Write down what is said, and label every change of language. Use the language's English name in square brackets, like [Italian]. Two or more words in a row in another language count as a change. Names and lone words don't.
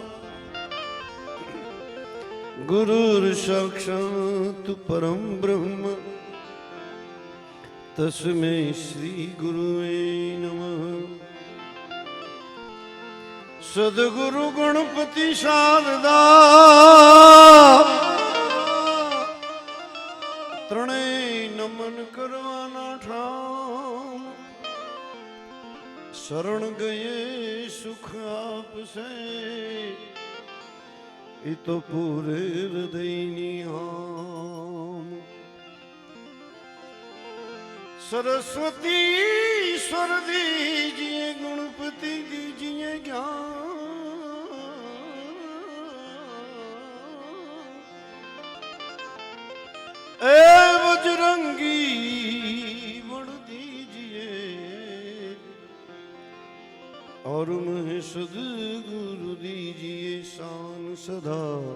[Sanskrit] गुरुर्साक्षात् परं ब्रह्म तस्मै श्री गुरुवे नमः। [Gujarati] सद्गुरु गणपति शारदा ત્રણેય નમન કરવાના ઠામ। શરણ ગયે સુખ આપશે એ તો પૂરે હૃદયની આમ। સરસ્વતી ઈશ્વર દીજીએ ગણપતિ દીજીએ જ્ઞાન। [Hindi] ए बजरंगी बड़ दीजिए और मुझे सद्गुरु दीजिए शान सदा।